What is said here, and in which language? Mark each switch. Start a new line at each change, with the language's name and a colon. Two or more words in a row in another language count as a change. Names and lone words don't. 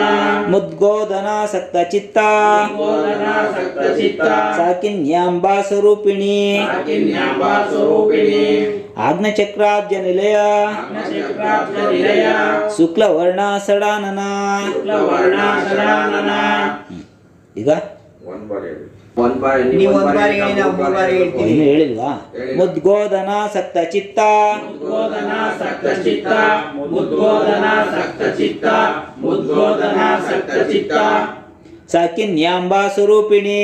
Sanskrit: ಮುದ್ಗೋದನ ಸಕ್ತಚಿತ್ತ ಗೋದನ ಸಕ್ತಚಿತ್ತ ಸಾಕಿನ್ಯಾಂಬ ಸ್ವರೂಪಿಣಿ ಸಾಕಿನ್ಯಾಂಬ ಸ್ವರೂಪಿಣಿ ಆಜ್ಞಚಕ್ರಾಬ್ಜ ನಿಲಯ ಅಗ್ನಚಕ್ರಾಬ್ಜ ನಿಲಯ ಶುಕ್ಲವರ್ಣ ಸಡಾನನ. ಶುಕ್ಲವರ್ಣ ಸಡಾನನ
Kannada: ಈಗ ಒಂದ್ ಬಾರಿ ಹೇಳಿ. ಒಂದ್ ಬಾರಿ ನೀವು ಒಂದ್ ಬಾರಿ ಹೇಳಿ, ನಾವು ಮೂರ್ ಬಾರಿ ಹೇಳ್ತೀವಿ. ಇನ್ನು ಹೇಳಿಲ್ವಾ?
Sanskrit: ಮುದ್ಗೋದನ ಸಕ್ತಚಿತ್ತ ಮುದ್ಗೋದನ ಸಕ್ತಚಿತ್ತ ಮುದ್ಗೋದನ ಸಕ್ತಚಿತ್ತ ಮುದ್ಗೋದನ ಸಕ್ತಚಿತ್ತ ಸಾಕಿನ್ಯಾಂಬ ಸ್ವರೂಪಿಣಿ